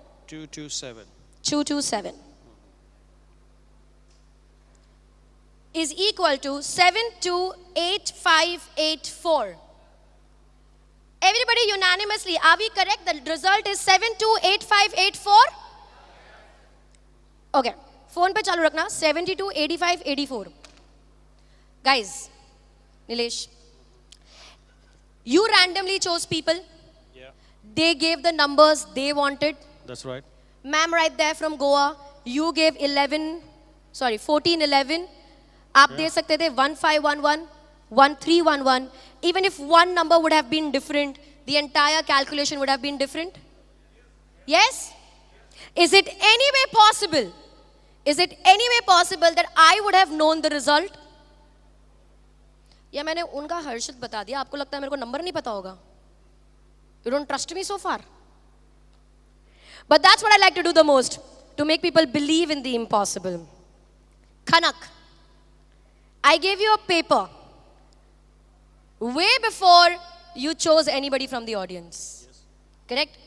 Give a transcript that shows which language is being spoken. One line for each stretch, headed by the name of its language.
English: 227. 227 is equal to 728584. Everybody unanimously, are we correct? The result is 728584.
Hindi: Okay, phone पे चालू रखना 728584.
English: Guys, Nilesh, you randomly chose people. Yeah. They gave the numbers they wanted. That's right. Ma'am right there from Goa, you gave 1411.
Hindi: आप दे सकते थे 1511, 1311.
English: Even if one number would have been different, the entire calculation would have been different. Yes? Is it any way possible? Is it any way possible that I would have known the result?
Hindi: या मैंने उनका हर्षित बता दिया, आपको लगता है मेरे को नंबर नहीं पता होगा?
English: You don't trust me so far? But that's what I like to do the most, to make people believe in the impossible. Kanak, I gave you a paper way before you chose anybody from the audience. Yes. Correct?